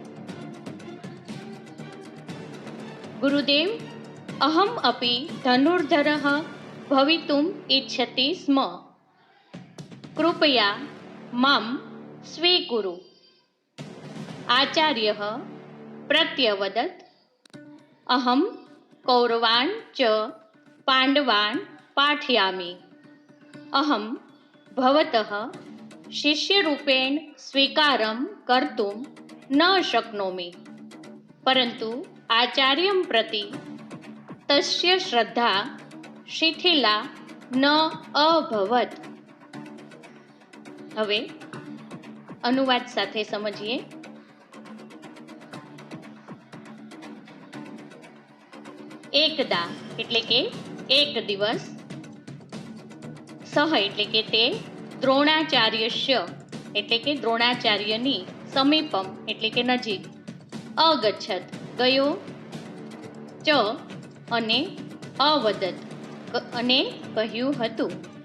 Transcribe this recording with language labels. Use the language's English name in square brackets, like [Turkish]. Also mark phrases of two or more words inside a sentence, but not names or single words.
[Sanskrit] गुरुदेव, अहम अपि धनुर्धरः भवितुम इच्छति स्म. कृपया माम स्वीकुरु. आचार्यः प्रत्यवदत अहं कौरवान् च पाण्डवान् पाठयामि. अहं भवतः शिष्यरूपेण स्वीकारं कर्तुं न शक्नोमि, परन्तु आचार्यं प्रति तस्य श्रद्धा शिथिला न अभवत. [Gujarati] હવે અનુવાદ સાથે સમજીએ. એકદા એટલે કે એક દિવસ, સહ એટલે કે તે, દ્રોણાચાર્યસ્ય એટલે કે દ્રોણાચાર્યની, સમીપમ એટલે કે નજીક, અગચ્છત ગયો, ચ અને અવદત અને કહ્યું હતું.